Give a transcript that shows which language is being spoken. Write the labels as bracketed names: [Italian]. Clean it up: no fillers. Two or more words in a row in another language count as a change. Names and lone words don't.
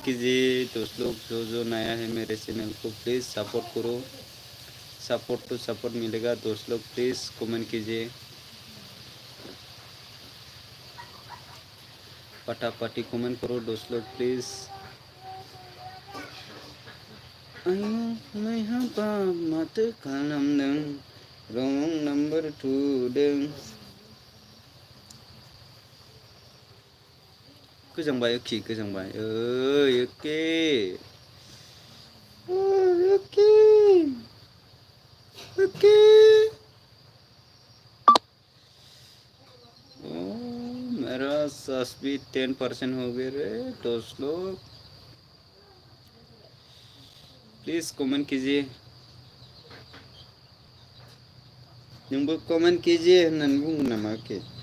[Hindi] कीजिए दोस्त लोग जो नया है मेरे चैनल को [English] please support [Hindi] करो सपोर्ट तो सपोर्ट मिलेगा दोस्त लोग [English] please comment [Hindi] कीजिए पटापटी कमेंट करो दोस्त लोग प्लीज़ [Bodo] आयो मैं हबा माथो खालामदों रं नम्बर थुदों गोजांबाय ओके गोजांबाय ओके ओके [Hindi] ओके मेरा सस भी 10% हो गए रे दोस्त लोग [English] please comment [Hindi] कीजिए नोंबो कमेंट कीजिए [Bodo] होननानै बुंगोन नामा ओके